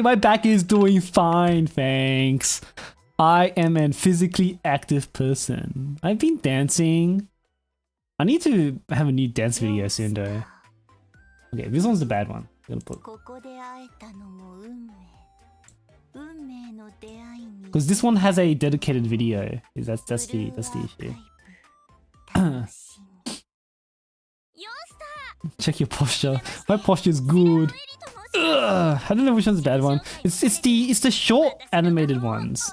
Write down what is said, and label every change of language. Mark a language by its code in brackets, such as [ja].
[en] My back is doing fine, thanks. I am a physically active person. I've been dancing. I need to have a new dance video soon though. Okay, this one's the bad one. I'm gonna put. [ja] ここで会えたのも運命。運命の出会いに。 [en] Because this one has a dedicated video. That's the issue. [ja] 楽しみ。よし [en] Check your posture. My posture is good. Ugh, I don't know which one's the bad one. It's the short animated ones.